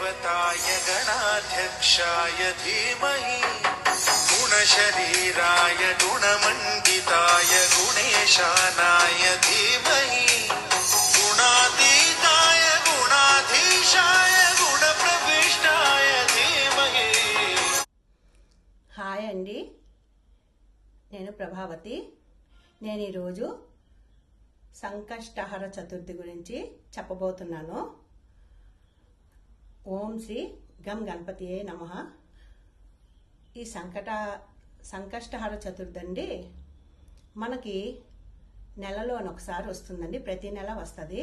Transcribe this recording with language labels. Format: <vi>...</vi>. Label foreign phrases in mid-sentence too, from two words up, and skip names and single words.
<sa>गणेशाय गणाध्यक्षाय धीमहि गुणशरीराय गुणमण्डिताय गुणेशानाय धीमहि गुणातीताय गुणाधीशाय गुणप्रविष्टाय धीमहि।</sa> <te>హాయ్ అండి, నేను ప్రభావతి. నేను ఈరోజు సంకష్టహర చతుర్థి గురించి చెప్పబోతున్నాను.</te> <sa>ఓం శ్రీ గం గణపతియే నమః.</sa> <te>ఈ సంకష్టహర చతుర్థి అండి మనకి నెలలోని ఒకసారి వస్తుందండి, ప్రతి నెల వస్తుంది.</te>